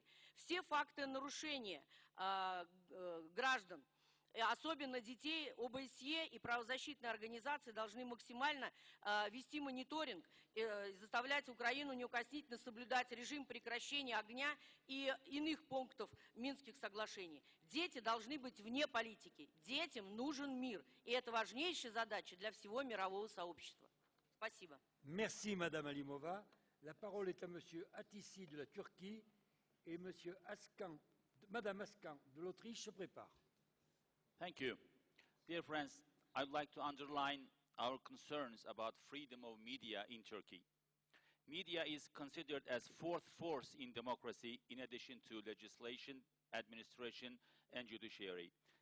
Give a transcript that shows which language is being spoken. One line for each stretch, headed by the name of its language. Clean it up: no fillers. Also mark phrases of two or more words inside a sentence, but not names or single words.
Russian: Все факты нарушения граждан, особенно детей, ОБСЕ и правозащитные организации должны максимально вести мониторинг, заставлять Украину неукоснительно соблюдать режим прекращения огня и иных пунктов Минских соглашений. Дети должны быть вне политики. Детям нужен мир. И это важнейшая задача для всего мирового сообщества. Спасибо.
French: Merci, Madame Alimova. La parole est à Monsieur Atissi de la Turquie et Monsieur Askan, Madame Askan de l'Autriche se prépare.
English: Thank you. Dear friends, I'd like to underline our concerns about freedom of media in Turkey. Media is considered as fourth force in democracy in addition to legislation, administration, and judiciary.